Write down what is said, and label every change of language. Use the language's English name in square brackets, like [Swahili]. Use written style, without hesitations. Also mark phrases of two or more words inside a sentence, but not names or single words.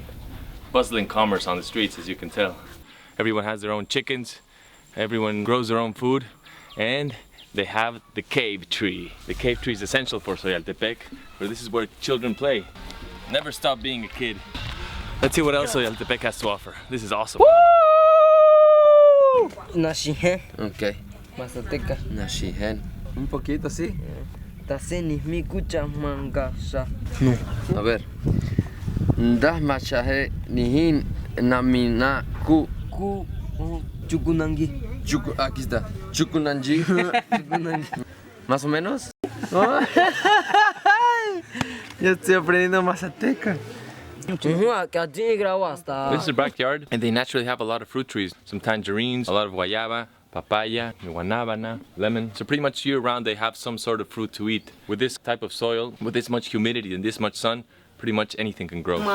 [English] Bustling commerce on the streets, as you can tell. Everyone has their own chickens, everyone grows their own food, and they have the cave tree. The cave tree is essential for Soyaltepec, where this is where children play. Never stop being a kid. Let's see what else Soyaltepec has to offer. This is awesome. [Soyaltepec Mazatec] Nashihen, [English] Okay. [Spanish] Mazateca. [Soyaltepec Mazatec] Nashihen. [Spanish] Un poquito, sí. [Soyaltepec Mazatec] Taseni mi kucha mangasa. [Spanish] A ver. [Soyaltepec Mazatec] Ndah machahe nihin namina ku. Ku chukunangi. [Spanish] Aquí está. Chukunanji. ¿Más o menos? Ya estoy aprendiendo mazateca. [English] This is the backyard, and they naturally have a lot of fruit trees. Some tangerines, a lot of guayaba, papaya, guanabana, lemon. So pretty much year-round they have some sort of fruit to eat. With this type of soil, with this much humidity and this much sun, pretty much anything can grow.